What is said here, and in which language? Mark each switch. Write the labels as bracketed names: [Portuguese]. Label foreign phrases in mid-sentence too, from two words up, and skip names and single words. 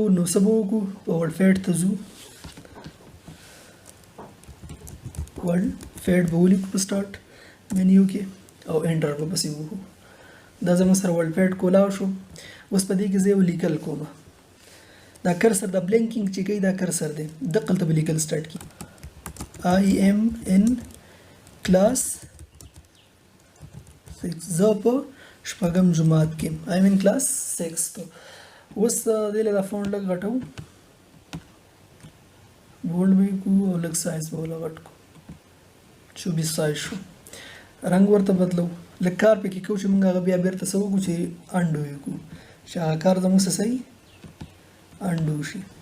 [Pashto] نو څه به وکړو، په ورډ ته ځو، ورډ به ولیکو په [English] start menu [Pashto] کې او انټر به پسې وکړو. دا زموږ سره ورډ کولاو شو. اوس په دې کې زه یو لیکل کوم. دا کرسر د بلینکینګ چې کوي دا کرسر دی، دقلته به لیکل سټارټ کړي. [English] I am in class 6. [Pashto] زه په شپږم جماعت کې یم. [English] I am in class 6. [Pashto] اوس دې له دا فونټ لږ غټو، بولډ به یې کړو او لږ سایز به ولږ غټ کړو، 24 سایز شو. رنګ ورته بدلو، لږ کار پکې کوو چې موږ هغه بیا بیرته څه وکړو چې انډو یې کړو، چې هغه کار زموږ څه صحیح انډو شي.